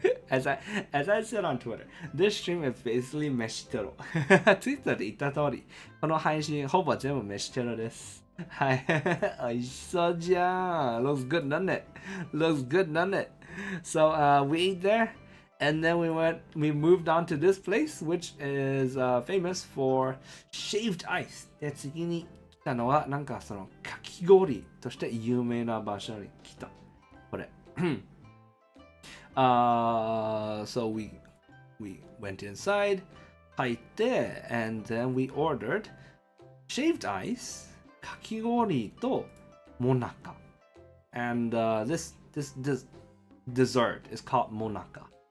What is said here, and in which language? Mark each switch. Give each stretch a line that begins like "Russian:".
English: as I said on Twitter, this stream is basically 飯テロ。
Japanese: Twitter で言った通り、この配信ほぼ全部飯テロです。はい。美味しそうじゃん。
English: Looks good, doesn't it? Looks good, doesn't it? So we ate there, and then we moved on to this place, which is famous for shaved ice.
Japanese: で、次に来たのは、なんかそのかき氷として有名な場所に来た。これ。
English: So we went inside,
Japanese: 入って、
English: and then we ordered shaved ice,
Japanese: かき氷ともなか。
English: And this dessert is called monaka.